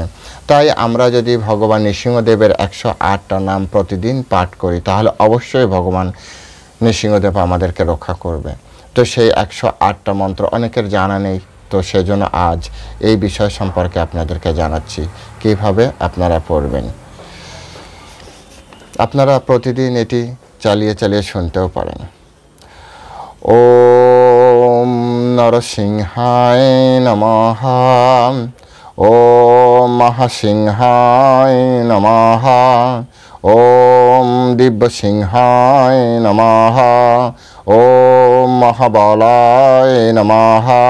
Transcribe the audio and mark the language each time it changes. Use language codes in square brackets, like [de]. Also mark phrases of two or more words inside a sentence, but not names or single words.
[bn] তাই আমরা যদি ভগবান নৃসিংহদেবের 108টা নাম প্রতিদিন পাঠ করি তাহলে অবশ্যই ভগবান নৃসিংহদেব আমাদেরকে রক্ষা করবে। তো সেই 108টা মন্ত্র অনেকের জানা নেই, তো সেজন্য আজ এই বিষয় সম্পর্কে আপনাদেরকে জানাচ্ছি কিভাবে আপনারা পড়বেন। আপনারা প্রতিদিন এটি চালিয়ে চালিয়ে শুনতেও পারেন। [sa] ওম নরসিংহায় নমঃ, ওম মহাসিংহায় নমঃ, ওম দিব্যসিংহায় নমঃ, ওম মহাবলায় নমঃ,